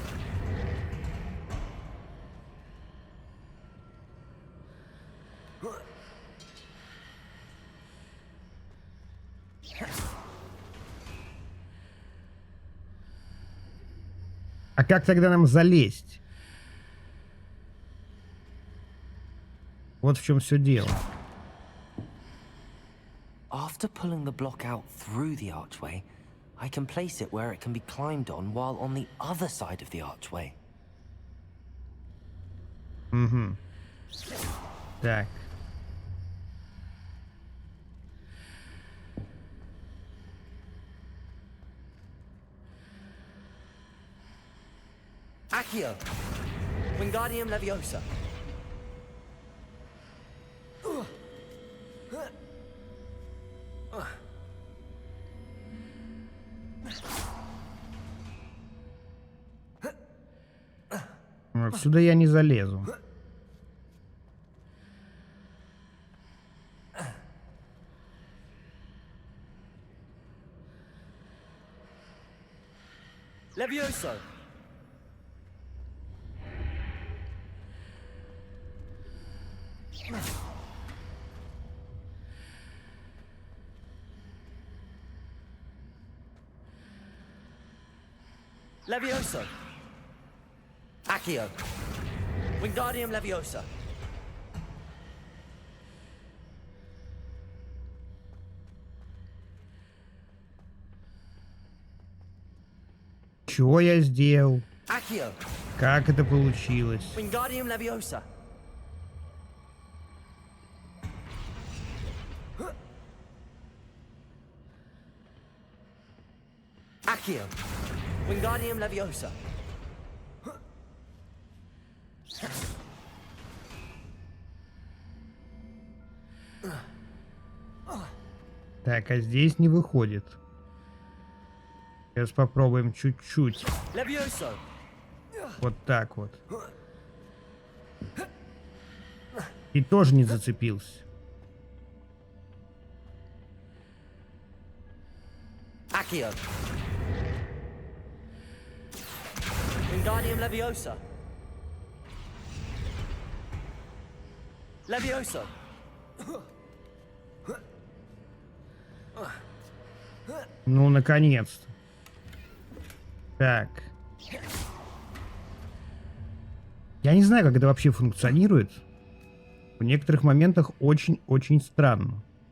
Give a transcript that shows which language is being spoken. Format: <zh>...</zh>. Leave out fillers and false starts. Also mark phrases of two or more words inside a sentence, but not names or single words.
<ru>А как тогда нам залезть? Вот в чем все дело.</ru> <en>After pulling the block out through the archway, I can place it where it can be climbed on while on the other side of the archway.</en> <ru>Угу. Так. Accio. Wingardium Leviosa. Отсюда я не залезу. Levioso. Levioso. Accio. Wingardium Leviosa. Чего я сделал? Accio. Как это получилось? Wingardium Leviosa. Accio. Wingardium Leviosa. Так, а здесь не выходит. Сейчас попробуем чуть-чуть. Levioso. Вот так вот. И тоже не зацепился. Accio. Wingardium Leviosa. Levioso. Ну, наконец-то. Так. Я не знаю, как это вообще функционирует. В некоторых моментах очень-очень странно.</ru>